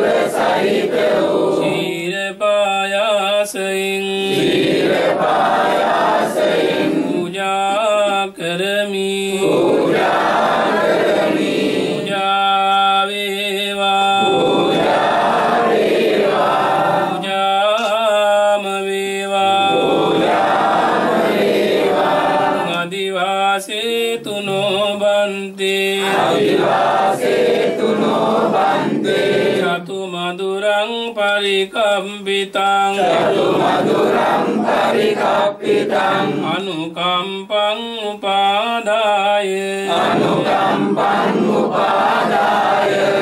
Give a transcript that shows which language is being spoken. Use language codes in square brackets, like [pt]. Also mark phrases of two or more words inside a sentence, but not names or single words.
[si] සහිත වූ ශීර පායාසයෙන් ශීර පායාසයෙන් පූජා කරමි පූජා කරමි පූජා වේවා පූජා වේවා පූජාම වේවා පූජාම වේවා [pi] අදිවාසේ තුනෝ බන්තේ අදිවාසේ තුනෝ බන්තේ චතු මදුරං පරිකම්පිතං චතු මදුරං පරිකම්පිතං අනුකම්පං උපාදාය අනුකම්පං උපාදාය